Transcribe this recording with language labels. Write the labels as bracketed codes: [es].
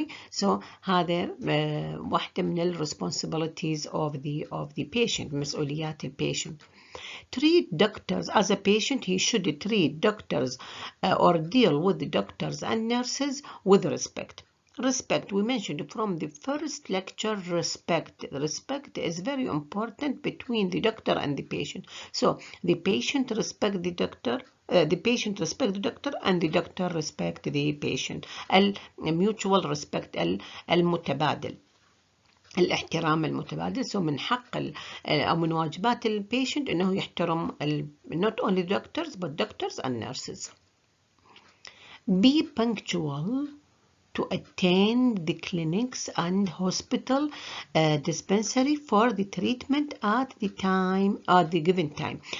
[ar] So هذا واحدة من ال [en] responsibilities of the patient، [ar] مسؤوليات البيشنت. [en] Treat doctors as a patient, he should treat doctors or deal with the doctors and nurses with respect. Respect, we mentioned from the first lecture, respect is very important between the doctor and the patient. So the patient respect the doctor, the patient respect the doctor, and the doctor respect the patient. mutual respect [ar] المتبادل، الاحترام المتبادل. So من حق أو من واجبات البيشنت إنه يحترم [en] not only doctors but doctors and nurses. Be punctual to attend the clinics and hospital dispensary for the treatment at the given time.